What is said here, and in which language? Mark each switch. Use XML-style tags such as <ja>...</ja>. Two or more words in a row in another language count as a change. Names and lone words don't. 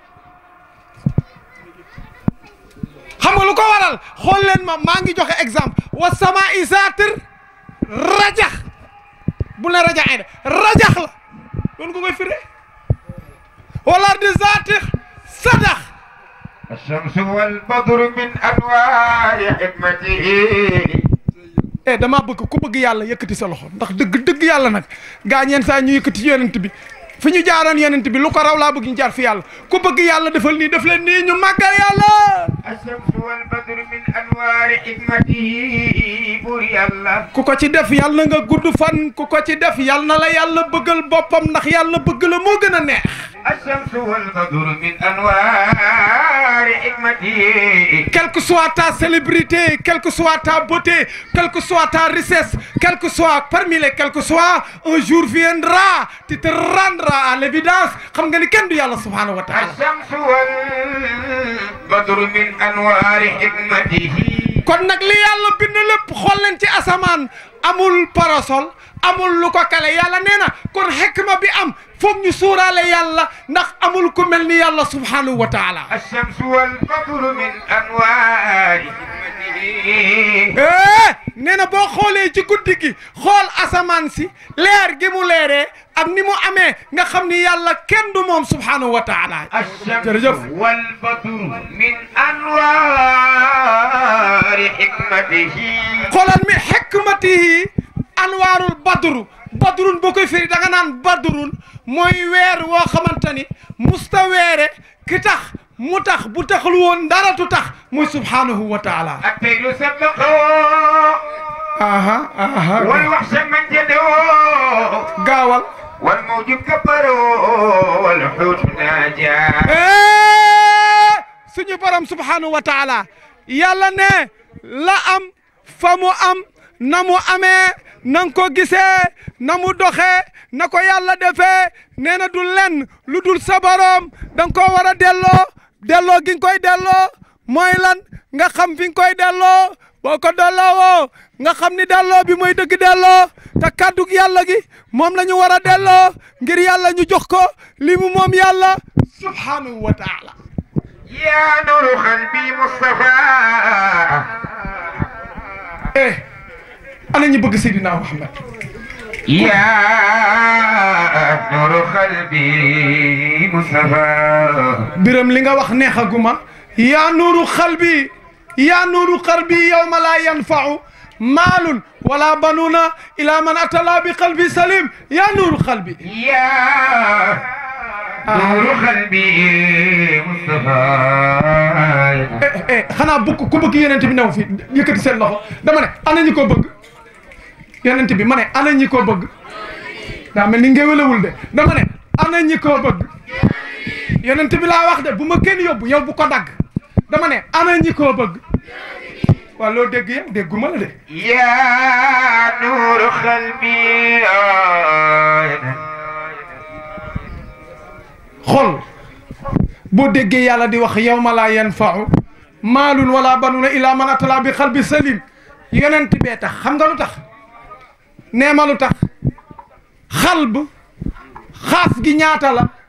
<wo>xam nga lu ko waral xool leen maa ngi joxe exemple</wo> <ar>والسماء ذات الرجع</ar> <wo>bu ne rajaxee de rajax la loolu ko koy firee</wo> <ar>والأرض ذات الصدع الشمس والبدر من أنوار حكمته</ar> <wo>damaa bëgg ku bëgg yàlla yëkkati sa loxo ndax dëgg yàlla nag gaa ñeen saa ñu yëkkati yonent bi fi ñu jaaroon yonent bi lu ko raw laa bëgg ñu jaar fi yàlla ku bëgg yàlla defal nii def leen nii ñu màggal yàlla</wo> <ar>الشمس والبدر من أنوار حكمته بور يالله</ar> <wo>ku ko ci def yàlla nga gudd fan ku ko ci def yàlla na la yàlla bëggal boppam ndax yàlla bëgg la moo gën a neex</wo> <ar>الشمس والبدر من أنوار حكمته</ar> <fr>quelle que soit ta célébrité quelle que soit ta beauté quelle que soit ta richesse quel que soit parmi les quel que soit un jour viendra tu te rendras à l'évidence</fr> <wo>xam nga ni kenn du yàlla</wo> <ar>سبحانه وتعالى الشمس والبدر من أنوار حكمته</ar> <wo>kon nag li yàlla bind lépp xool leen ci asamaan amul parasol amul lu ko kale yàlla nee na kon xikma bi am foog ñu suuraale yàlla ndax amul ku mel ni yàlla</wo> <ar>سبحانه وتعالى الشمس والبدر من أنوار حكمته</ar> <wo>nee na boo xoolee ci guddi gi xool asamaan si leer gi mu leeree ak ni mu amee nga xam ni yàlla kenn du moom</wo> <ar>سبحانه وتعالى الشمس والبدر من أنوار حكمته</ar> <wo>xoolal</wo> <ar>من حكمته أنوار البدر بدر</ar> <wo>boo koy firi da nga naan badrun mooy weer woo xamante ni musta weere ki tax mu tax bu taxul woon dara tu tax muy</wo> <ar>سبحانه وتعالى الطير سبقه aha aha والوحش من جده</ar> <wo>gaawal</wo> <ar>والموج كبره والحوت ناجاه</ar> <wo>suñu borom</wo> <ar>سبحانه وتعالى</ar> <wo>yàlla ne la am fa mu am na mu amee na nga ko gisee na mu doxee na ko yàlla defee nee na du lenn lu dul sa borom da nga koo war a delloo gi nga koy delloo mooy lan nga xam fi nga koy delloo boo ko delloowoo nga xam ni delloo bi mooy dëgg delloo te kàddug yàlla gi moom la ñu war a delloo ngir yàlla ñu jox ko li mu moom yàlla</wo> <ar>سبحانه وتعالى يا نور قلبي مصطفى</ar> <wo>ana ñu bëgg Seydina Muhammad</wo> <ar>يا نور قلبي مصطفى</ar> <wo>biram li nga wax neexaguma</wo> <ar>يا نور قلبي يا نور قلبي يوم لا ينفع مال ولا بنون إلا من أتى الله بقلب سليم يا نور قلبي يا نور قلبي مصطفى</ar> <wo>xanaa bëgg ku bëgg yonent bi new fi yëkkati seen loxo dama ne ana ñi ko bëgg yonent bi ma ne ana ñi ko bëgg daa mel ni ngéwélewul de dama ne ana ñi ko bëgg yonent bi laa wax de bu ma kenn yóbbu yow bu ko dagg dama ne ana ñi ko bëgg waa loo dégg yow dégguma la de</wo> <ar>يا نور قلبي</ar> <wo>xol boo déggee yàlla di wax</wo> <ar>يوم لا ينفع مال ولا بنون إلا من أتى الله بقلب سليم</ar> <wo>yonent bee tax xam nga lu tax nee ma lu tax xalb xaaf gi ñaata la</wo>